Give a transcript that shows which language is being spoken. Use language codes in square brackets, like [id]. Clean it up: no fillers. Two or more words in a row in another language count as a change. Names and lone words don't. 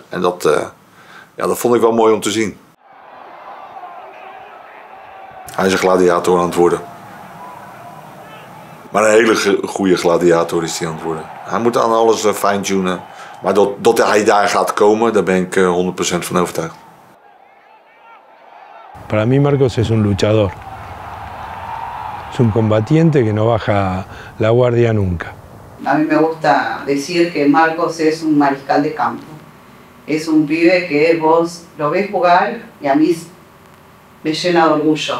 [nl] En dat vond ik wel mooi om te zien. Hij is een gladiator aan het worden. Maar een hele goede gladiator is hij aan het worden. Hij moet aan alles fine-tunen. Maar dat hij daar gaat komen, daar ben ik 100% van overtuigd. [es] Para mí Marcos es un luchador. Es un combatiente que no baja la guardia nunca. A mí me gusta decir que Marcos es un mariscal de campo. Es un pibe que vos lo ves jugar y a mí me llena de orgullo.